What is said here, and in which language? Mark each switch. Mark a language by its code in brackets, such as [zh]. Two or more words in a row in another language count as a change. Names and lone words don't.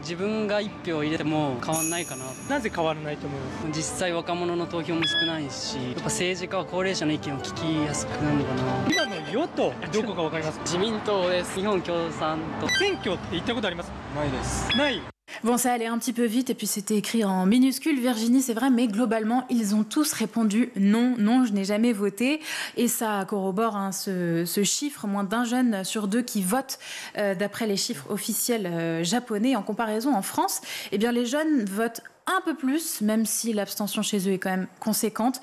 [ja] 自分が一票入れても変わんないかな。なぜ変わらないと思います？実際若者の投票も少ないし、やっぱ政治家は高齢者の意見を聞きやすくなるのかな。今の与党どこかわかりますか？自民党です。日本共産党。選挙って行ったことありますか？ないです。ない。 [fr] Bon, ça allait un petit peu vite et puis c'était écrit en minuscule, Virginie, c'est vrai, mais globalement, ils ont tous répondu non, non, je n'ai jamais voté. Et ça corrobore ce chiffre, moins d'un jeune sur 2 qui vote d'après les chiffres officiels japonais. En comparaison, en France, les jeunes votent un peu plus, même si l'abstention chez eux est quand même conséquente.